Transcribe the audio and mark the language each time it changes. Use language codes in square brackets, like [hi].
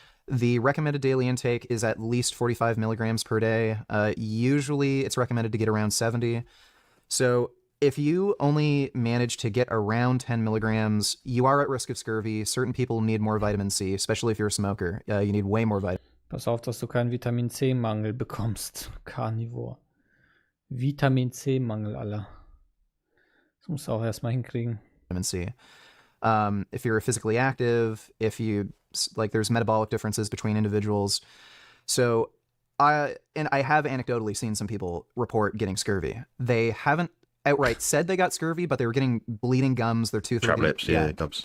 [en] The recommended daily intake is at least 45 milligrams per day. Usually it's recommended to get around 70. So if you only manage to get around 10 milligrams, you are at risk of scurvy. Certain people need more vitamin C, especially if you're a smoker. You need way more vitamin C. [de] Pass auf, dass du keinen Vitamin C-Mangel bekommst, Carnivore. Vitamin C-Mangel, Alter. Das musst du auch erstmal hinkriegen. [en] C. If you're physically active, if you, like, there's metabolic differences between individuals. So I have anecdotally seen some people report getting scurvy. They haven't outright said they got scurvy, but they were getting bleeding gums, their tooth. Trap lips, gums.